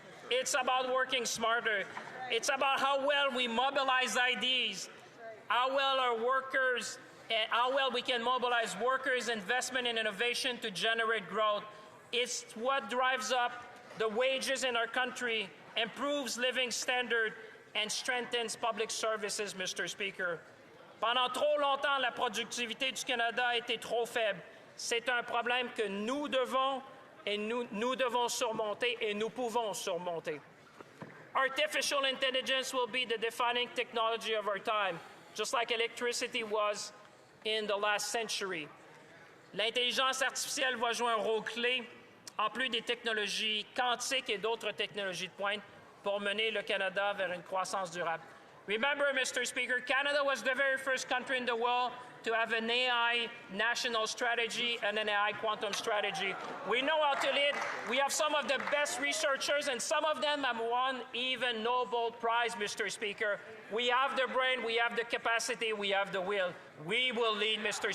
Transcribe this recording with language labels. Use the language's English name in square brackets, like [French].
[English] It's about working smarter. It's about how well we mobilize ideas, how well our workers, how well we can mobilize workers, investment, and innovation to generate growth. It's what drives up the wages in our country, improves living standard, and strengthens public services, Mr. Speaker. [French] Pendant trop longtemps, la productivité du Canada a été trop faible. C'est un problème que nous devons surmonter et nous pouvons surmonter. [English] Artificial intelligence will be the defining technology of our time, just like electricity was in the last century. [French] L'intelligence artificielle va jouer un rôle clé, en plus des technologies quantiques et d'autres technologies de pointe, pour mener le Canada vers une croissance durable. [English] Remember, Mr. Speaker, Canada was the very first country in the world to have an AI national strategy and an AI quantum strategy. We know how to lead. We have some of the best researchers, and some of them have won even Nobel Prize, Mr. Speaker. We have the brain, we have the capacity, we have the will. We will lead, Mr.